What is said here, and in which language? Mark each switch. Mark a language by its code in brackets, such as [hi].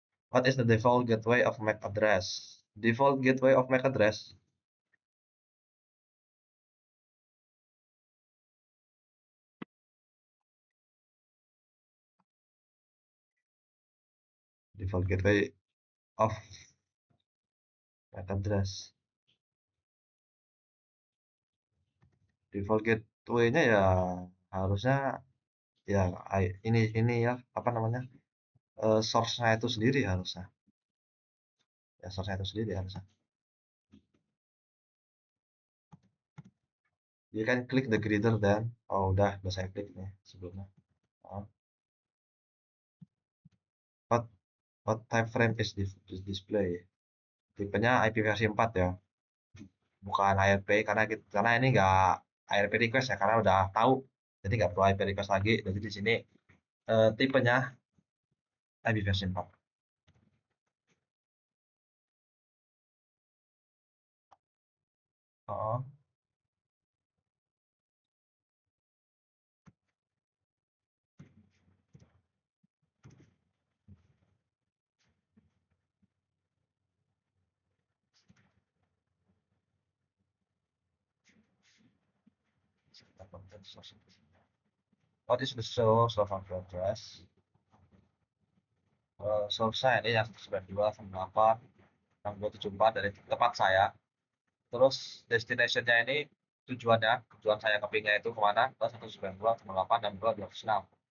[en] What is the default gateway of MAC address? Default gateway of MAC address default gateway of MAC address. [id] Default gateway-nya ya harusnya ya ini ya apa namanya, source-nya itu sendiri harusnya. Ya source-nya itu sendiri harusnya. [en] You can click the greater than. [id] Oh udah saya klik nih sebelumnya. [en] Oh. What what type frame is this display? [id] Tipenya IP versi 4 ya, bukan ARP, karena ini nggak ARP request ya, karena udah tahu, jadi nggak perlu IP request lagi. Jadi di sini tipenya IP versi 4. [en] Oh, what is the source of IP address? [id] Source-nya ini yang 92.8 6274 dari tempat saya. Terus destination-nya ini tujuan saya ke ping-nya itu kemana? Ke 192.8 dan 226.